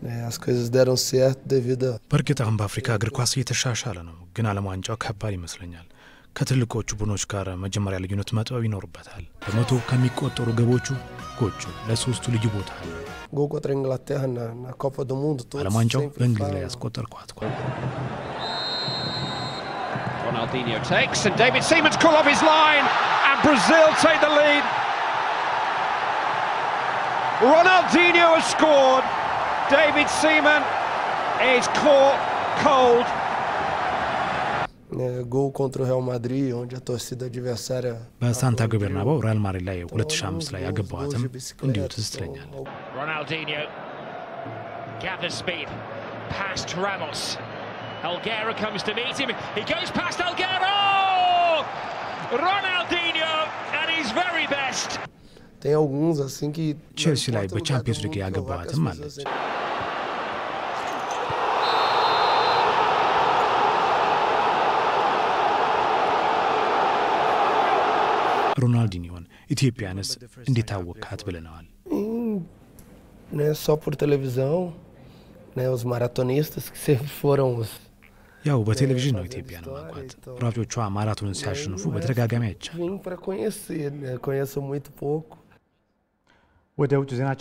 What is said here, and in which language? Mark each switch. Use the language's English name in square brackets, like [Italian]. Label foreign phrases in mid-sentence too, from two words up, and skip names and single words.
[Amharic] በእርግጥ አሁን በአፍሪካ እግር ኳስ እየተሻሻለ ነው፣ ግን ዓለም ዋንጫው ከባድ ይመስለኛል። ከትልቆቹ ቡድኖች ጋር መጀመሪያ ልዩነት መጥበብ ይኖርበታል። በመቶ ከሚቆጠሩ ግቦቹ ጎቹ ለሶስቱ ልዩ ቦታ አለ። [Portuguese] Gol contra a Inglaterra na Copa do Mundo. [Amharic] ዓለም ዋንጫው በእንግሊዝ ላይ ያስቆጠርኳት ኳስ። [English] Ronaldinho takes and David Seaman's call off his line and Brazil take the lead. Ronaldinho has scored. David Seaman is caught cold. [Portuguese] Gol contra o Real Madrid, onde a torcida adversária [Amharic] በሳንቲያጎ ቤርናባው ሪያል ማድሪድ ላይ 2005 ላይ ያገባዋትም እንዲሁ ትዝ ትለኛል። [English] Ronaldinho gathers speed past Ramos. Helguera comes to meet him. He goes past Helguera. Ronaldinho at his very best. [Portuguese] Tem alguns assim que [Amharic] ቼልሲ ላይ በቻምፒየንስ ሊግ ያገባዋትም አለች። ሮናልዲኒዮን ኢትዮጵያንስ እንዴት አወቃት ብለናል። [Portuguese] né só por televisão, né os maratonistas que sempre foram os [Amharic] ያው በቴሌቪዥን ነው ኢትዮጵያን ማቋት ሯጮቿ ማራቶንን ሲያሸንፉ በተደጋጋሚ አይቻል። [Portuguese] vim para conhecer, né conheço muito pouco. [Amharic] ወደ ውጭ ዜናችን